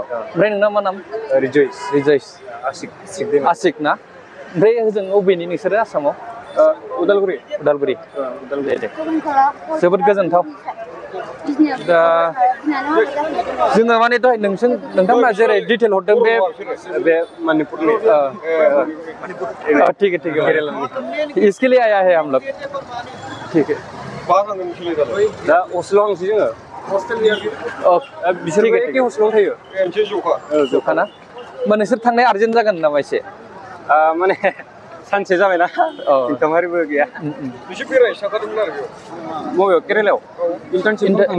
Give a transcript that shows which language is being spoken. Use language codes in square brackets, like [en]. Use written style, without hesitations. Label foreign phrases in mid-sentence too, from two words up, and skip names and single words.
[brx] ओमफ्राय नोंना मा नाम रिजयस आसिक ना ओमफ्राय ओजों अबेनि नोंसोरो आसामाव उदालगुरि दे जोबोद गोजोनथाव दा जोङो माने दहाय नोंथांमोना जेरै डिटेल हरदों बे मणिपुरनि [hi] ठीक है इसके लिए आया है हम लोग ठीक है [brx] दा हस्टेलाव आंसो जोङो बिसोरबो एखे हस्टेलाव थायो जखा ना होमबा नोंसोर थांनाय आर्जेन्ट जागोन नामा एसे माने सानसे जाबायना इनकामारिबो गैया बिसोर बेरायहैखादोंमोन आरो बबेयाव केरेलायाव इन्टार्नशिप